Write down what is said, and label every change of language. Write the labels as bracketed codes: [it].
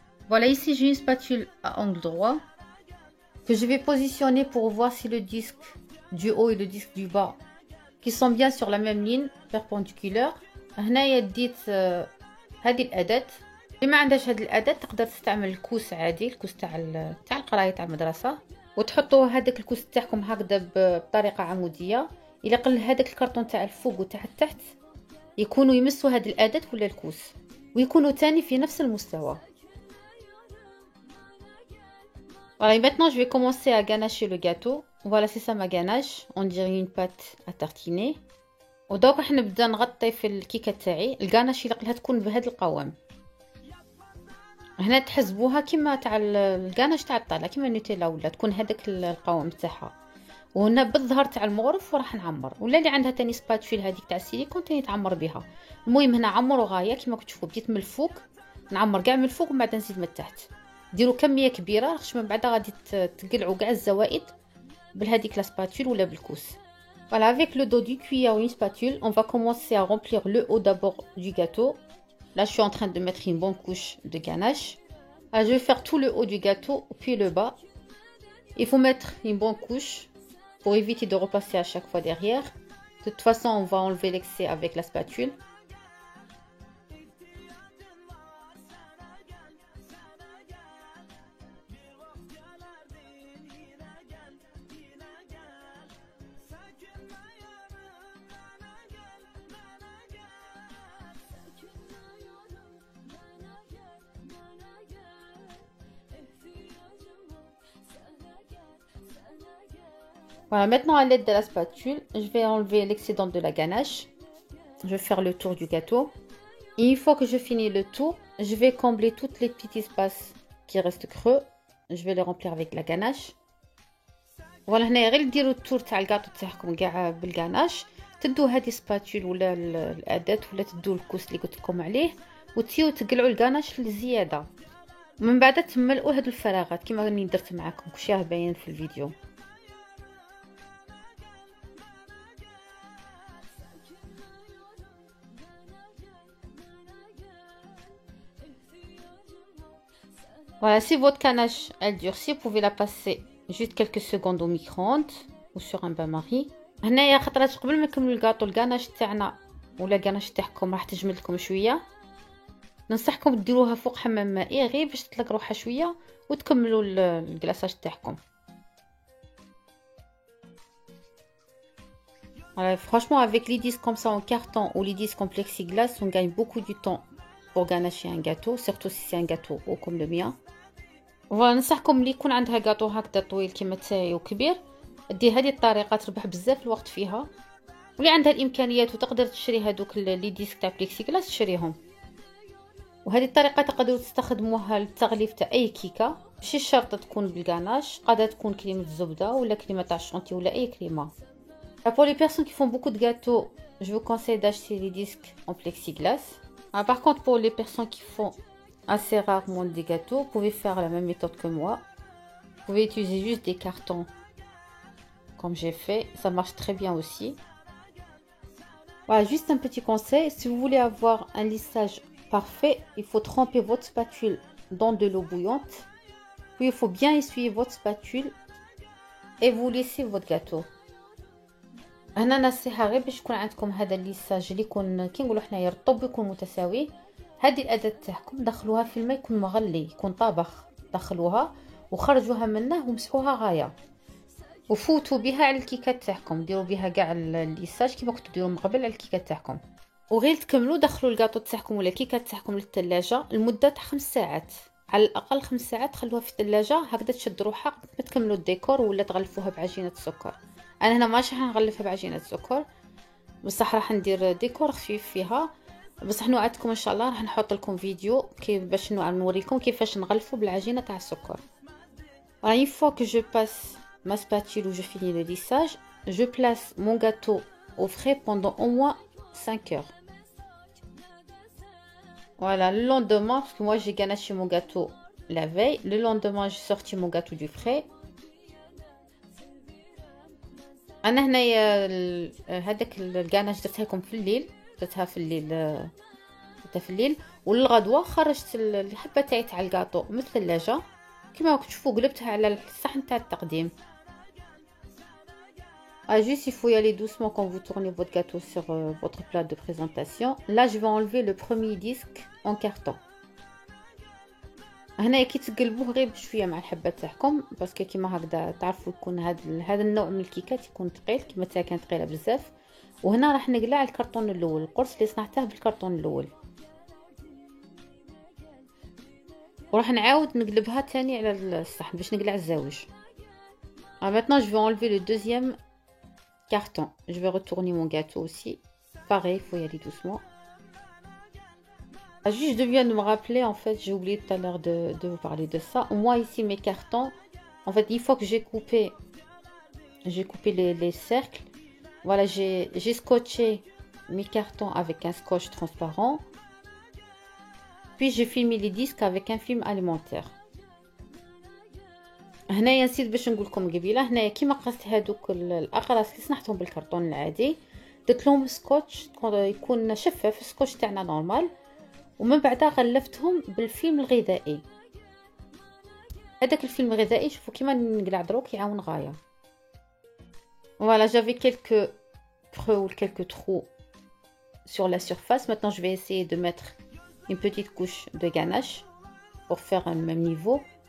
[fr] Voilà, ici j'ai une spatule à angle droit que je vais positionner pour voir si le disque du haut et le disque du bas qui sont bien sur la même ligne perpendiculaire. [ar] هنايا ديت هذه الأداة. اللي ما عندهاش هذه الأداة تقدر تستعمل الكوس عادي، الكوس تاع القرايه تاع المدرسه، وتحطوا هذاك الكوس تاعكم هكذا بطريقه عموديه. الى قل هذاك الكرتون تاع الفوق وتاع التحت يكونوا يمسوا هذه الأداة ولا الكوس، ويكونوا تاني في نفس المستوى. [fr] Voilà, et maintenant je vais commencer à ganacher le gâteau. Voilà, c'est ça ma ganache. On dirait une pâte à tartiner. [ar] ودوك راح نبدا نغطي في الكيكه تاعي. الغاناش اللي قلها تكون بهذا القوام. هنا تحسبوها كيما تاع الغاناش تاع الطاله كيما النوتيلا ولا تكون هذاك القوام تاعها. وهنا بالظهر تاع المغرف وراح نعمر، ولا اللي عندها تاني سباتشول هذيك تاع السيليكون تاني تعمر بها. المهم هنا عمروا غايه كيما كتشوفوا. بديت من الفوق نعمر كاع من الفوق ومن بعد نزيد من التحت. ديروا كميه كبيره لاخاطش من بعد غادي تقلعوا كاع الزوائد بهذيك لا سباتول ولا بالكوس. [fr] Voilà, avec le dos du cuillère ou une spatule, on va commencer à remplir le haut d'abord du gâteau. Là, je suis en train de mettre une bonne couche de ganache. Ah, je vais faire tout le haut du gâteau puis le bas. Il faut mettre une bonne couche pour éviter de repasser à chaque fois derrière. De toute façon, on va enlever l'excès avec la spatule. Voilà, maintenant à l'aide de la spatule, je vais enlever l'excédent de la ganache. Je vais faire le tour du gâteau. Et une fois que je finis le tour, je vais combler toutes les petits espaces qui restent creux. Je vais les remplir avec la ganache. [ar] فوالا هنايا غير ديروا التور تاع الكاطو تاعكم كاع بالغاناش. تدو هذه سباتول ولا الاداه ولا تدو الكوس اللي قلت لكم عليه وتسيو تقلعوا الغاناش للزياده. ومن بعد تملؤوا هذو الفراغات كما راني درت معكم كلشي راه باين في الفيديو. [fr] Voilà, si votre ganache elle durcit, vous pouvez la passer juste quelques secondes au micro-ondes ou sur un bain-marie. [ar] هنايا خطرات قبل ما نكملوا الكاطو الكاناش تاعنا ولا الكاناش تاعكم راح تجمد لكم شويه. ننصحكم ديروها فوق حمام مائي غير باش تطلق روحها شويه وتكملوا الكلاصاج تاعكم. [fr] Voilà, franchement avec les disques comme ça en carton ou les disques en plexiglas, on gagne beaucoup du temps pour ganacher un gâteau, surtout si c'est un gâteau haut comme le mien. [ar] وننصحكم اللي يكون عندها كاطو هكذا طويل كيما تاعي وكبير دير هذه الطريقه تربح بزاف الوقت فيها. واللي عندها الامكانيات وتقدر تشري هذوك لي ديسك تاع بليكسيغلاس تشريهم. وهذه الطريقه تقدروا تستخدموها للتغليف تاع اي كيكه ماشي شرط تكون بالغاناش قادره تكون كريمه الزبده ولا كريمه تاع الشونتي ولا اي كريمه. [fr] Pour les personnes qui font beaucoup de gâteaux, je vous conseille d'acheter des disques en plexiglas. Par contre, pour les personnes qui font assez rarement des gâteaux, vous pouvez faire la même méthode que moi. Vous pouvez utiliser juste des cartons comme j'ai fait, ça marche très bien aussi. Voilà, juste un petit conseil, si vous voulez avoir un lissage parfait, il faut tremper votre spatule dans de l'eau bouillante. Puis il faut bien essuyer votre spatule et vous laissez votre gâteau. [ar] هنا نصيحه غير باش يكون عندكم هذا الليساج اللي يكون كي نقولوا حنايا رطب يكون متساوي. هذه الاداه تاعكم دخلوها في الماء يكون مغلي يكون طابخ، دخلوها وخرجوها منه ومسحوها غايه وفوتوا بها على الكيكات تاعكم. ديروا بها كاع الليساج كيما كنتو ديروا من قبل على الكيكات تاعكم. وغير تكملوا دخلوا الكاطو تاعكم ولا الكيكات تاعكم للثلاجه لمده 5 ساعات على الاقل. 5 ساعات خلوها في الثلاجه هكذا تشد روحها قبل ما تكملوا الديكور ولا تغلفوها بعجينه السكر. انا هنا ماشي راح نغلفها بعجينه السكر بصح راح ندير ديكور خفيف فيها. بصح نوعدكم ان شاء الله راح نحط لكم فيديو كيف باش نوريكم كيفاش نغلفوا بالعجينه تاع السكر. [fr] Une fois que je passe ma spatule où je finis le lissage, je place mon gâteau au frais pendant au moins 5 heures. Voilà, le lendemain, parce que moi j'ai ganaché mon gâteau la veille, le lendemain j'ai sorti mon gâteau du frais. [ar] انا هنايا هذاك الكاناش درتها لكم في الليل، درتها في الليل وللغدوه خرجت الحبه تاعي تاع الكاطو من الثلاجه كما راكم تشوفوا قلبتها على الصحن تاع التقديم. [fr] Juste il faut y aller doucement quand vous tournez votre gâteau sur votre plat de présentation. Là je vais enlever le premier disque en carton. [ar] هنا كي تقلبوه غير بشويه مع الحبه تاعكم باسكو كيما هكذا تعرفوا يكون هذا النوع من الكيكات يكون ثقيل كيما تاعي كانت ثقيله بزاف. وهنا راح نقلع الكرتون الاول القرص اللي صنعته بالكرتون الاول وراح نعاود نقلبها تاني على الصحن باش نقلع الزاوج. [fr] Maintenant je vais enlever le deuxième carton. Je vais retourner mon gâteau aussi. Pareil, il faut y aller doucement. Juste, je viens de me rappeler, en fait, j'ai oublié tout à l'heure de vous parler de ça. Moi, ici, mes cartons, en fait, une fois que j'ai coupé les cercles, voilà, j'ai scotché mes cartons avec un scotch transparent. Puis, j'ai filmé les disques avec un film alimentaire. [ar] هنايا نسيت باش نقول لكم قبيله هنايا كيما قصت هذوك الاقراص اللي صنعتهم بالكرتون العادي درت لهم سكوتش يكون شفاف السكوتش تاعنا نورمال ومن بعدها غلفتهم بالفيلم الغذائي. هذاك الفيلم الغذائي شوفوا كيما نقلع دروك يعاون غايه. [fr] Voilà, j'avais quelques creux ou quelques trous sur la surface. Maintenant, je vais essayer de mettre une petite couche de ganache pour faire un même niveau.